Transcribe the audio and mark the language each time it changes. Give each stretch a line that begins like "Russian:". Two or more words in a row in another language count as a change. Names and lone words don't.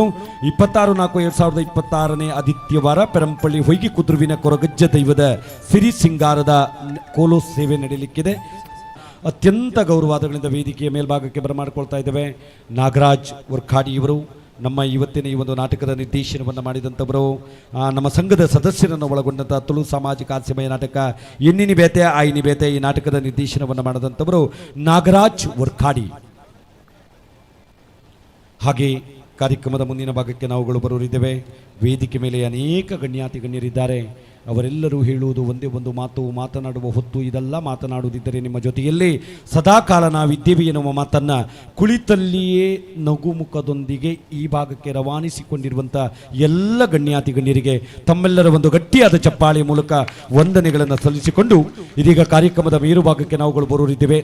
Kannada: 26/4/2026 ಆದಿತ್ಯವಾರ ಪೆರಂಪಳ್ಳಿ ಹೊಯ್ಗಿ ಕುದ್ರುವಿನ ಕೊರಗಜ್ಜ ದೈವದ ಸಿರಿ ಸಿಂಗಾರದ ಕೋಲು ಸೇವೆ ನಡೆಯಲಿಕ್ಕಿದೆ. ಅತ್ಯಂತ ಗೌರವಾದಗಳಿಂದ ವೇದಿಕೆಯ ಮೇಲ್ಭಾಗಕ್ಕೆ ಬರಮಾಡಿಕೊಳ್ತಾ ಇದ್ದೇವೆ. ನಾಗರಾಜ್ ವರ್ಖಾಡಿ ಇವರು ನಮ್ಮ ಇವತ್ತಿನ ಈ ಒಂದು ನಾಟಕದ ನಿರ್ದೇಶನವನ್ನು ಮಾಡಿದಂಥವರು, ನಮ್ಮ ಸಂಘದ ಸದಸ್ಯರನ್ನು ಒಳಗೊಂಡಂಥ ತುಳು ಸಾಮಾಜಿಕ ಹಾಸ್ಯಮಯ ನಾಟಕ ಎನ್ನಿನಿ ಬೇತೆ ಆಯ್ನಿ ಬೇತೆ ಈ ನಾಟಕದ ನಿರ್ದೇಶನವನ್ನು ಮಾಡಿದಂಥವರು ನಾಗರಾಜ್ ವರ್ಖಾಡಿ. ಹಾಗೆ ಕಾರ್ಯಕ್ರಮದ ಮುಂದಿನ ಭಾಗಕ್ಕೆ ನಾವುಗಳು ಬರೋರಿದ್ದೇವೆ. ವೇದಿಕೆ ಮೇಲೆ ಅನೇಕ ಗಣ್ಯಾತಿ ಗಣ್ಯರಿದ್ದಾರೆ. ಅವರೆಲ್ಲರೂ ಹೇಳುವುದು ಒಂದೇ ಒಂದು ಮಾತು, ಮಾತನಾಡುವ ಹೊತ್ತು ಇದೆಲ್ಲ ಮಾತನಾಡುವುದಿದ್ದರೆ ನಿಮ್ಮ ಜೊತೆಯಲ್ಲಿ ಸದಾಕಾಲ ನಾವಿದ್ದೇವೆ ಎನ್ನುವ ಮಾತನ್ನು ಕುಳಿತಲ್ಲಿಯೇ ನಗುಮುಖದೊಂದಿಗೆ ಈ ಭಾಗಕ್ಕೆ ರವಾನಿಸಿಕೊಂಡಿರುವಂಥ ಎಲ್ಲ ಗಣ್ಯಾತಿ ಗಣ್ಯರಿಗೆ ತಮ್ಮೆಲ್ಲರ ಒಂದು ಗಟ್ಟಿಯಾದ ಚಪ್ಪಾಳೆ ಮೂಲಕ ವಂದನೆಗಳನ್ನು ಸಲ್ಲಿಸಿಕೊಂಡು ಇದೀಗ ಕಾರ್ಯಕ್ರಮದ ಮೇರು ಭಾಗಕ್ಕೆ ನಾವುಗಳು ಬರೋರಿದ್ದೇವೆ.